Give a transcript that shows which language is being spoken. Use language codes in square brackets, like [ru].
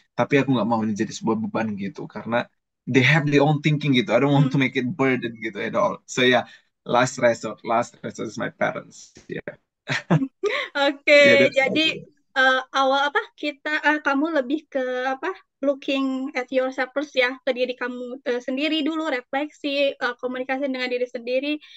[id] Tapi aku nggak mau ini jadi sebuah beban gitu, karena [en] they have their own thinking [id] gitu. [en] I don't want to make it burden [id] gitu [en] at all. So yeah, last resort is my parents. Yeah, Oke, yeah, that's [id] jadi [en] also. [id] awal apa kita kamu lebih ke apa [en] looking at yourself first [id] ya, ke diri kamu sendiri dulu, refleksi, komunikasi dengan diri sendiri.